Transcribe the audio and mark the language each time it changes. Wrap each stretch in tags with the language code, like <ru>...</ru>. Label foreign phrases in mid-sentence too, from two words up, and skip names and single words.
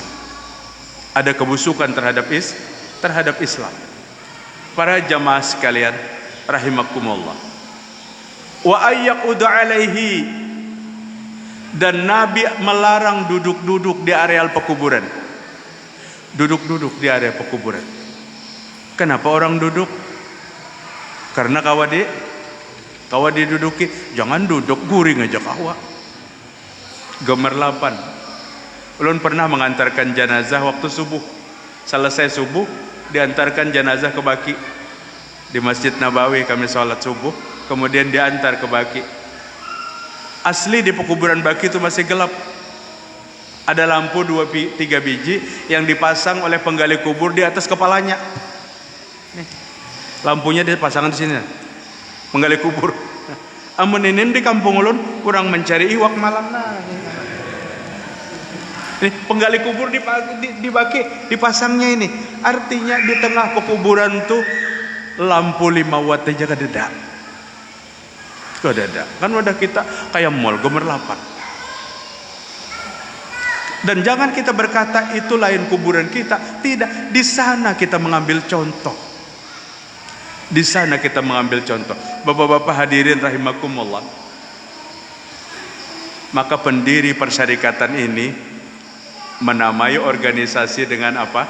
<id>Ada kebusukan terhadap Islam. Para jamaah sekalian rahimakumullah.</id> <ar>وأن يقعد عليه,</ar> <id>dan Nabi melarang duduk-duduk di areal pekuburan. Duduk-duduk di area pekuburan. Kenapa orang duduk? Karena kawa diduduki. Jangan duduk,</id> <bjn>guring aja kawa.</bjn> <id>Gemerlapan. Ulun pernah mengantarkan jenazah waktu subuh. Selesai subuh, diantarkan jenazah ke Baqi. Di Masjid Nabawi kami sholat subuh, kemudian diantar ke Baqi. Asli di pekuburan Baqi itu masih gelap. Ada lampu 2-3 biji yang dipasang oleh penggali kubur di atas kepalanya. Nih, lampunya dipasangkan di sini. Penggali kubur.</id> <bjn>Amun ini di kampung ulun kurang mencari iwak malam nah.</bjn> <id>Nih, penggali kubur di Baqi dipasangnya ini. Artinya di tengah pekuburan tuh lampu 5 watt aja kadeda. Kan wadah kita kayak mall gemerlapan. Dan jangan kita berkata itu lain kuburan kita. Tidak, di sana kita mengambil contoh. Di sana kita mengambil contoh. Bapak-bapak hadirin rahimakumullah. Maka pendiri persyarikatan ini menamai organisasi dengan apa?</id>